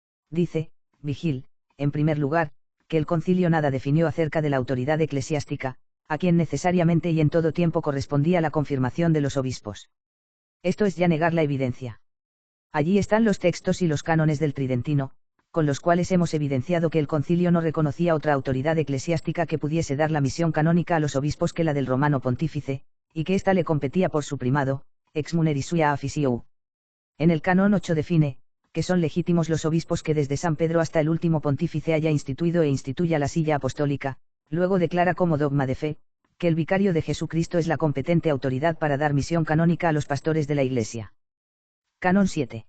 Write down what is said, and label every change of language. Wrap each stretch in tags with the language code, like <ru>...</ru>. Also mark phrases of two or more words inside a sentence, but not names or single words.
<es>Dice, Vigil, en primer lugar, que el concilio nada definió acerca de la autoridad eclesiástica, a quien necesariamente y en todo tiempo correspondía la confirmación de los obispos. Esto es ya negar la evidencia. Allí están los textos y los cánones del Tridentino, con los cuales hemos evidenciado que el concilio no reconocía otra autoridad eclesiástica que pudiese dar la misión canónica a los obispos que la del romano pontífice, y que ésta le competía por su primado,</es> <la>ex muneri sua officiou.</la> <es>En el canon 8 define, que son legítimos los obispos que desde San Pedro hasta el último pontífice haya instituido e instituya la silla apostólica, luego declara como dogma de fe, que el vicario de Jesucristo es la competente autoridad para dar misión canónica a los pastores de la Iglesia. Canon 7.</es>